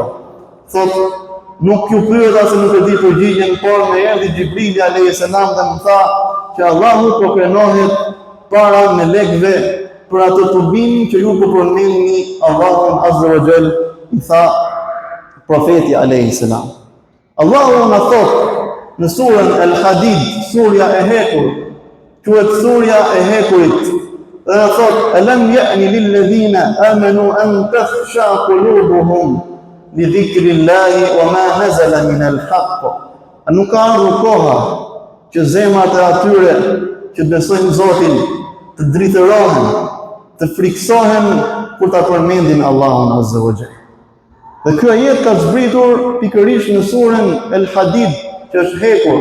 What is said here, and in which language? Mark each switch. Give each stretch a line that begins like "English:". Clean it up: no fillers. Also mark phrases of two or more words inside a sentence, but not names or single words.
Albanian: Thotë, nuk ju pyeta se nuk e di përgjigjen, por më erdhi Xhibrili
Arabic: عليه السلام
Albanian: dhe më tha që Allahu po krenohet para melekëve për atë turbin që ju po përmendni Allahun
Arabic: عز وجل,
Albanian: i tha profeti
Arabic: عليه السلام.
Albanian: Allahu na thot në surën Al-Hadid, surja e hekur, quhet surja e hekurit. Dhe na thot:
Arabic: "ألم يأن للذين آمنوا أن تخشع قلوبهم لذكر الله وما نزل من الحق."
Albanian: A nuk ka ardhur koha që zemrat e atyre që besojnë Zotin të dritërohen, të friksohen kur ta përmendin Allahun
Arabic: عز وجل.
Albanian: Dhe kjo ajet ka zbritur pikërisht në surën El-Hadid, që është hekur.